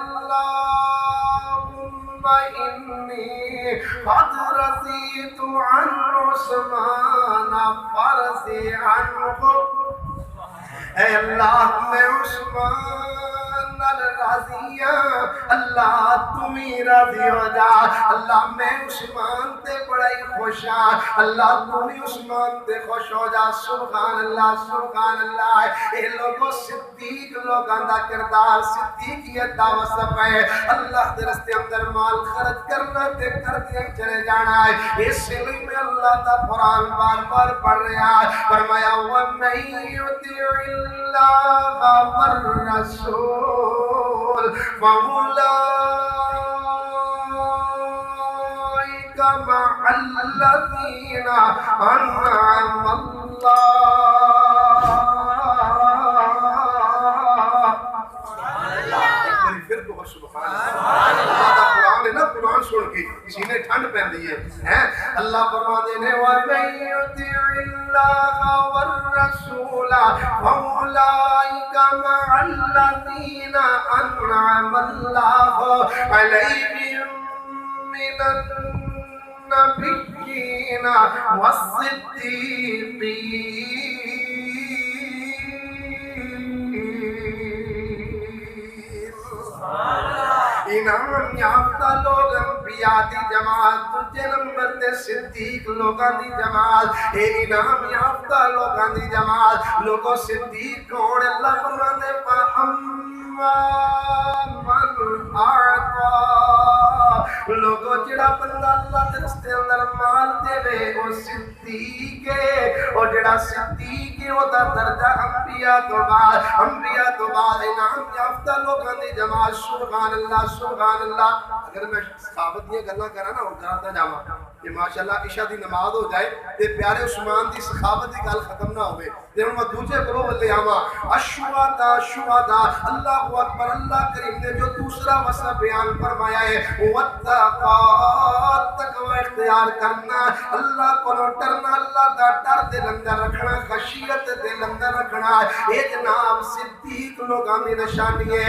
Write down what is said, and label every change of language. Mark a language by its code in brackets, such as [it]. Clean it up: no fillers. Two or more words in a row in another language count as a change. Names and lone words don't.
[ar] إني قد رضيت عن عثمان فرضي عنه [pa] اے اللہ میں عثمان نال راضی ہاں، اللہ تمہیں راضی ہو جا، اللہ میں عثمان تے بڑا ہی خوش ہاں، اللہ تمہیں عثمان تے خوش ہو جا۔ [ar] سبحان اللہ سبحان اللہ۔ [pa] اے لوگوں صدیق لوگاں دا کردار، صدیقیت دا وصف ہے، اللہ دے راستے اندر مال خرچ کرنا تے کر کے چلے جانا ہے۔ اس لیے میں اللہ دا قرآن بار بار پڑھ رہا ہے، فرمایا [ar] وَمَن يُطِعِ اللَّهَ وَالرَّسُولَ فَأُولَٰئِكَ مَعَ الَّذِينَ أَنْعَمَ [pa] سبحان اللہ دا قرآن ہے نا، قرآن سن کے سینے ٹھنڈ پہندی ہے۔ [ur] اللہ فرماتے ہیں [ar] وَمَن يُطِعِ اللَّهَ وَالرَّسُولَ فَأُولَٰئِكَ مَعَ الَّذِينَ أَنْعَمَ اللَّهُ عَلَيْهِم مِّنَ النَّبِيِّينَ وَالصِّدِّيقِينَ۔ [pa] انعام یافتہ لوگ انبیاء دی جماعت، دوجے نمبر تے صدیق لوگاں دی جماعت، اے انعام یافتہ لوگاں دی جماعت، لوگوں صدیق کون؟ [ur] اللہ فرماتے ہیں [ar] فَأَمَّا مَنْ أَعْطَىٰ، [pa] لوگوں جڑا بندہ اللہ دے راستے اندر مال دے وے او صدیق ہے، اور جڑا صدیق ہے او دا درجہ انبیاء تو بعد انعام یافتہ لوگاں دی جماعت۔ [ar] سبحان اللہ سبحان اللہ۔ [pa] اگر میں صحابت دی گلاں کراں نا اور کردا جاواں کہ ماشاءاللہ عشاء دی نماز ہو جائے تے پیارے عثمان دی سخاوت دی گل ختم نہ ہوے تے ہن میں دوسرے کرو ولے آواں [ar] الشہداء اللہ اکبر۔ [ur] اللہ کریم نے جو دوسرا وصف بیان فرمایا ہے [pa] وَاتَّقَاءَ، تقوی اختیار کرنا، اللہ کو ڈرنا، اللہ دا ڈر دل اندر رکھنا، خشیت دل اندر رکھنا، یہ جناب صدیق لوگاں دی نشانی ہے۔